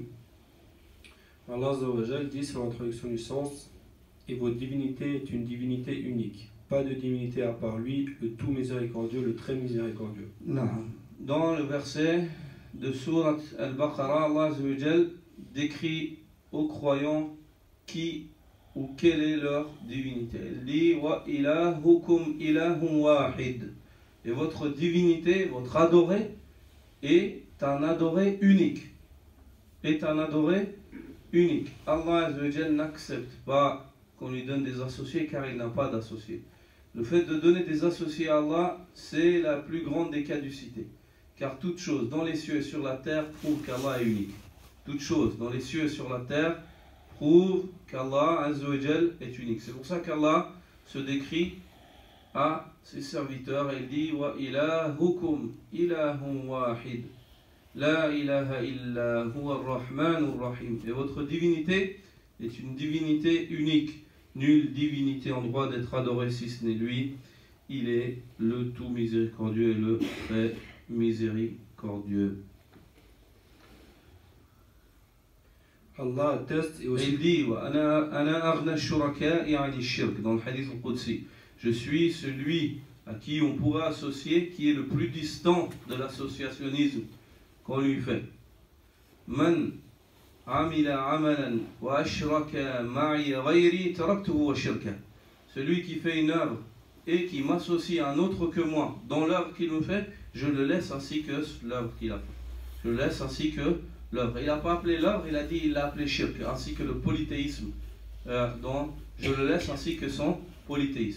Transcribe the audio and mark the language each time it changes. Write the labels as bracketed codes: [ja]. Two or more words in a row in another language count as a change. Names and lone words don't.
[fr] Allah [ar] عز وجل [fr] dit sur l'introduction du sens, et votre divinité est une divinité unique. Pas de divinité à part lui, le tout miséricordieux, le très miséricordieux. Non. Dans le verset de Surat Al-Baqarah, Allah [ar] عز وجل [fr] décrit aux croyants qui ou quelle est leur divinité. [ar] لي وإلهكم إله واحد. [fr] Et votre divinité, votre adoré, est un adoré unique. Est un adoré unique. Allah [ar] عز وجل [fr] n'accepte pas qu'on lui donne des associés car il n'a pas d'associés. Le fait de donner des associés à Allah, c'est la plus grande des caducités. Car toute chose dans les cieux et sur la terre prouve qu'Allah est unique. Toute chose dans les cieux et sur la terre prouve qu'Allah [ar] عز وجل [fr] est unique. C'est pour ça qu'Allah se décrit à ses serviteurs et il dit [ar] وإلهكم إله واحد. لا إله إلا هو الرحمن الرحيم. [fr] Et votre divinité est une divinité unique. Nulle divinité en droit d'être adorée si ce n'est lui. Il est le tout miséricordieux et le très miséricordieux. Allah atteste et aussi. Et il dit [ar] أنا أغنى الشركاء يعني شرك [fr] dans le [ar] الحديث القدسي. [fr] Je suis celui à qui on pourra associer, qui est le plus distant de l'associationnisme qu'on lui fait. [ar] من عمل عملا وأشرك معي غيري تركته وشركه. [fr] Celui qui fait une œuvre et qui m'associe à un autre que moi dans l'œuvre qu'il me fait, je le laisse ainsi que l'œuvre qu'il a fait. Je le laisse ainsi que l'œuvre. Il n'a pas appelé l'œuvre, il a dit il l'a appelé shirk, ainsi que le polythéisme. Donc je le laisse ainsi que son polythéisme.